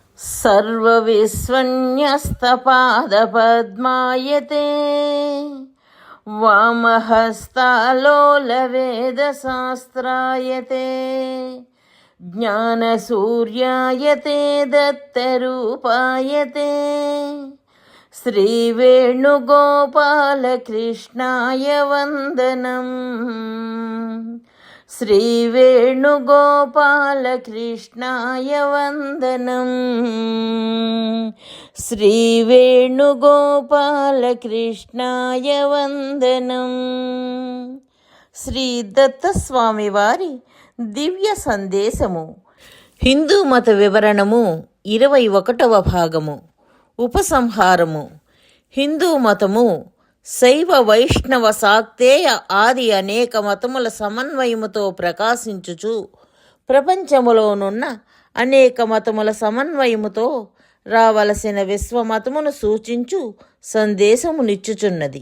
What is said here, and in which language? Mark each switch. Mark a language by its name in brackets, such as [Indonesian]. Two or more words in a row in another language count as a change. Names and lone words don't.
[Sanskrit] सर्वविस्वन्यस्तपादपद्मायते वामहस्तालोलवेदशास्त्रायते ज्ञानसूर्यायते दत्तरूपायते श्रीवेणुगोपालकृष्णाय वन्दनम्। श्रीवेणुगोपालकृष्णाय वन्दनम्। श्रीवेणुगोपालकृष्णाय वन्दनम्। [Telugu] శ్రీ దత్తస్వామి వారి దివ్య సందేశము. హిందూ మత వివరణము 21వ భాగము. ఉపసంహారము. హిందూ మతము శైవ వైష్ణవ శాక్తేయ ఆది అనేక మతముల సమన్వయముతో ప్రకాశించుచు ప్రపంచములోనున్న అనేక మతముల సమన్వయముతో రావలసిన విశ్వమతమును సూచించు సందేశమునిచ్చుచున్నది.